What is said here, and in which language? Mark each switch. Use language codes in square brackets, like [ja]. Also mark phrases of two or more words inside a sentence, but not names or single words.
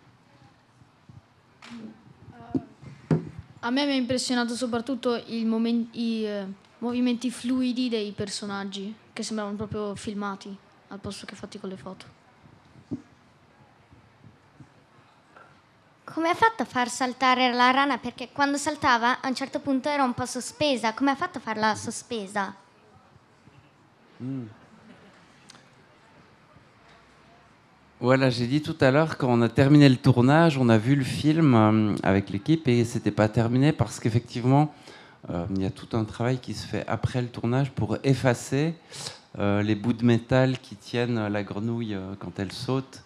[it] A me mi ha impressionato soprattutto i movimenti fluidi dei personaggi, che sembravano proprio filmati, al posto che fatti con le foto. Come ha fatto a far saltare la rana? Perché quando saltava a un certo punto era un po' sospesa. Come ha fatto a farla sospesa? [fr] Voilà, j'ai dit tout à l'heure, quand on a terminé le tournage, on a vu le film avec l'équipe et c'était pas terminé parce qu'effectivement, il y a tout un travail qui se fait après le tournage pour effacer les bouts de métal qui tiennent la grenouille quand elle saute.